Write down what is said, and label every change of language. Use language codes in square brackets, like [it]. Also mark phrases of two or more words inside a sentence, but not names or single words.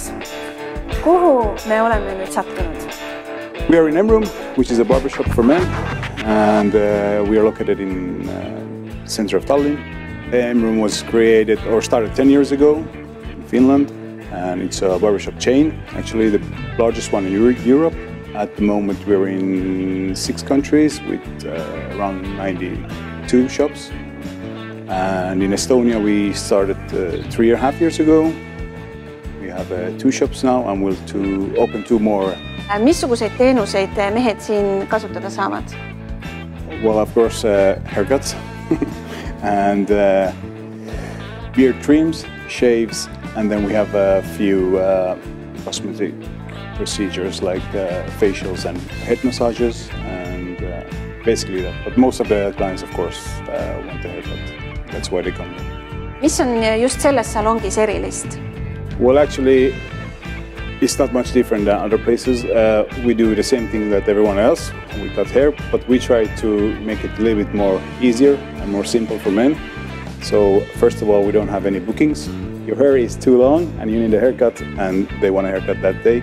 [et] Kuhu me oleme nüüd sattunud? [en] We are in Emrum, which is a barbershop for men, and we are located in the center of Tallinn. Emrum was created or started 10 years ago in Finland, and it's a barbershop chain, actually the largest one in Europe. At the moment we're in 6 countries with around 92 shops. And in Estonia we started 3.5 years ago. We have 2 shops now and we'll open 2 more. [et] Missuguseid teenuseid mehed siin kasutada saavad? [en] Well, of course, haircuts and beard trims, shaves, and then we have a few cosmetic procedures like facials and head massages and basically that. But most of the clients, of course, want a haircut. That's why they come. [et] Mis on just selles salongis erilist? [en] Well, actually, it's not much different than other places. We do the same thing that everyone else. We cut hair, but we try to make it a little bit more easier and more simple for men. So first of all, we don't have any bookings. Your hair is too long and you need a haircut, and they want a haircut that day.